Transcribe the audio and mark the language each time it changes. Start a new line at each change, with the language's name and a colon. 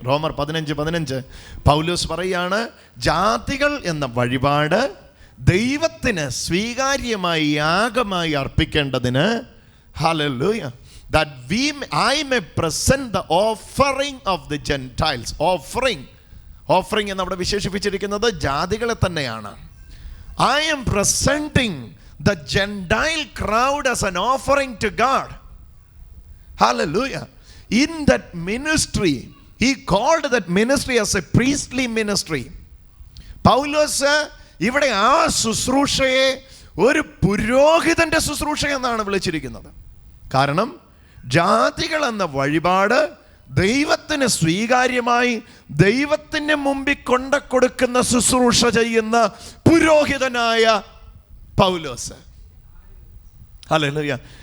Malayalam: റോമർ 15:15 പൗലോസ് പറയാണ്, ജാതികൾ എന്ന വഴിപാട് ദൈവത്തിന് സ്വീകാര്യമായി യാഗമായി അർപ്പിക്കേണ്ടതിന്, hallelujah,
English: that I may present the offering of the Gentiles.
Malayalam: Offering എന്ന് അവിടെ വിശേഷിപ്പിച്ചിരിക്കുന്നത് ജാതികളെ തന്നെയാണ്.
English: I am presenting the Gentile crowd as an offering to God. Hallelujah. In that ministry, he called that ministry as a priestly ministry.
Malayalam: പൗലോസ് ഇവിടെ ആ ശുശ്രൂഷയെ ഒരു പുരോഹിതന്റെ ശുശ്രൂഷ എന്നാണ് വിളിച്ചിരിക്കുന്നത്. കാരണം ജാതികൾ എന്ന വഴിപാട് ദൈവത്തിന് സ്വീകാര്യമായി ദൈവത്തിന് മുമ്പിൽ കൊടുക്കുന്ന ശുശ്രൂഷ ചെയ്യുന്ന പുരോഹിതനായ പൗലോസ്. ഹല്ലേലൂയ.